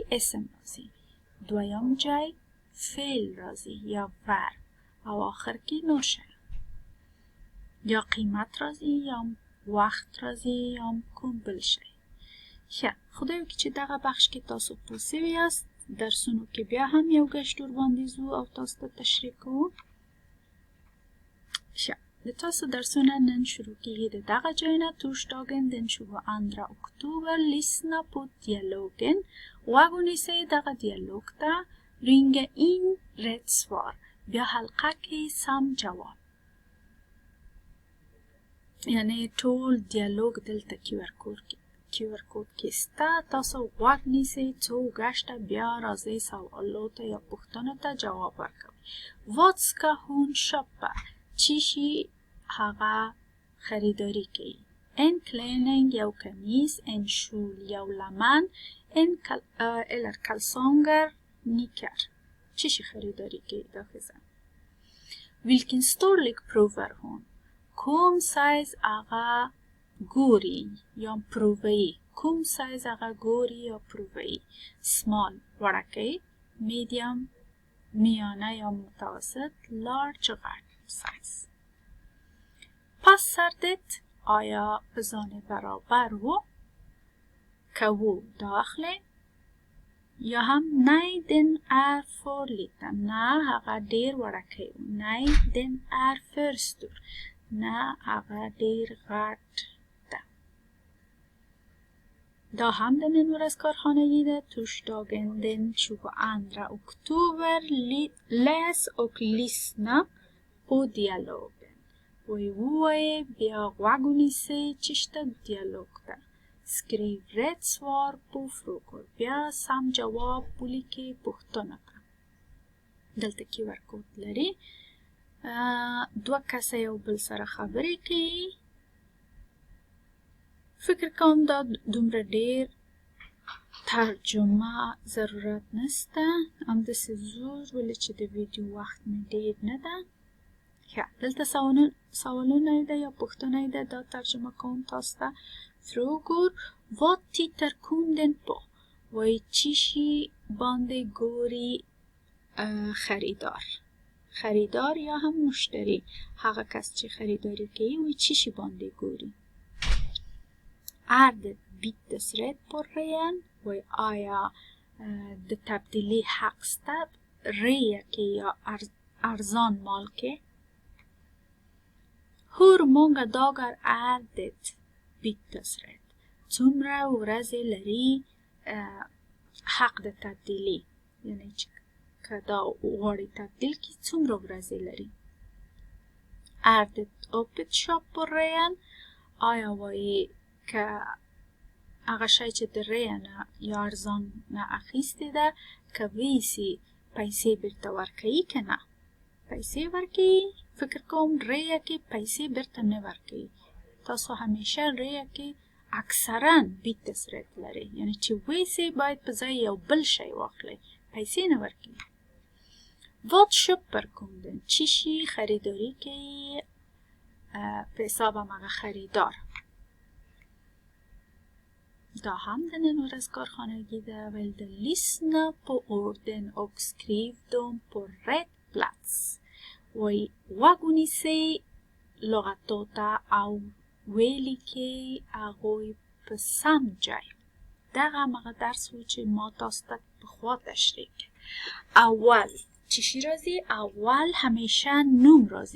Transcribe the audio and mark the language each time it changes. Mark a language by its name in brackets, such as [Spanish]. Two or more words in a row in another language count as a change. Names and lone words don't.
[Pashto] اسم راځي، دویم جای فعل راځي یا ورب او آخر کې نور شی یا قیمت راځي یا وخت راځي یا کوم بل شی. ښه، خدای وکړي چې دغه بخش کې تاسو پوه سوي یاست. درسونو کې بیا هم یو گشت ورباندې ځو او تاسو ته تشریح کوو. ښه، د تاسو درسونه نن شروع کیږي د دغه ځای نه. [Swedish] Torsdagen den 22 oktober lyssna på dialogen. [Pashto] غوږ ونیسئ دغه دیالوګ ته. [Swedish] ringa in rätt svar. [Pashto] بیا حلقه کې سم جواب. یعنی ټول دیالوګ دلته QR کوډ کې سته. تاسو غوږ نیسئ څو ګشته بیا راځئ سوالو ته یا پوښتنو ته جواب ورکوئ. [Swedish] Vad ska hon köpa؟ [Pashto] چی شي هغه خریداری کوي. [Swedish] En klänning [Pashto] یو کمیز، [Swedish] en kjol [Pashto] یو لمن، [Swedish] eller kalsonger nicker. [Pashto] چی شي خریداری کوي دا ښځه. [Swedish] Vilken storlek provar hon؟ [Pashto] کوم سایز هغه ګوري یا پرووي. کوم سایز هغه ګوري یا پرووي. Small وړکی، medium میانه یا متوسط، large غټ سایز. [Swedish] Passar det؟ [Pashto] آیا بزان برابر و؟ که و داخله یا هم [Swedish] nej den är för liten. [Pashto] نه هغه ډیر وړکی و. [Swedish] nej den är för stor. [Pashto] نه هغه ډیر غټ ده. دا هم د نن ورځ کارخانگی ده. [Swedish] Torsdagen den 22 oktober. Läs och lyssna på dialogen. [Pashto] وایه بیا غوږ ونیسئ چې شته دیالوګ ته. [Swedish] Skriv rätt svar på frågor. [Pashto] بیا سم جواب ولیکئ پوښتنو ته. دلته QR کوډ لري. دوه کسه یو بل سره خبرې کوي. فکر کوم دا دومره ډیر ترجمه ضرورت نسته. همداسې زور ولې چې د ویډیو وخت مې ډیر نه ده. دلته سوالونه ده یا پوښتنه ده. دا ترجمه کوم تاسو ته. [Swedish] Frågor. Vad tittar kunden på؟ [Pashto] وای چی شي باندې ګوري خریدار. خریدار یا هم مشتری، هغه کس چې خریداری کوي وای چی شي باندې ګوري. [Swedish] Är det bytesrätt på rean؟ [Pashto] وای آیا د تبدیلی حق سته rea کې یا ارزان مال کې. [Swedish] Hur många dagar är det bytesrätt؟ [Pashto] څومره ورځې لري حق د تبدیلی. یعنی چې که دا غواړي تبدیل کړي څومره ورځې لري. [Swedish] Är det öppet shop på rean؟ [Pashto] آیا وایي که هغه شی چې د rea نه یا ارزان نه اخیستې ده که ویسي پیسې بیرته ورکوي که نه. پیسې ورکوي. فکر کوم rea کې پیسې بیرته نه ورکوي. تاسو همیشه rea کې اکثرا bytesrätt لري. یعنی چې ویسي باید په ځای یو بل شی واخلئ. پیسې نه ورکوي. [Swedish] Vad köper kunden؟ [Pashto] چی شي خریداری کوي په حساب هغه خریدار. دا هم د نن ورځ کارخانگی ده. [Swedish] Väl lyssna på orden och skriv dem på rätt plats. [Pashto] وای غوږ ونیسئ لغتو ته او ولیکئ هغوی په سم ځای. دغه همغه درس و چې ما تاسو ته پخوا تشریح کړ. اول چی شي راځي؟ اول همیشه نوم راځي.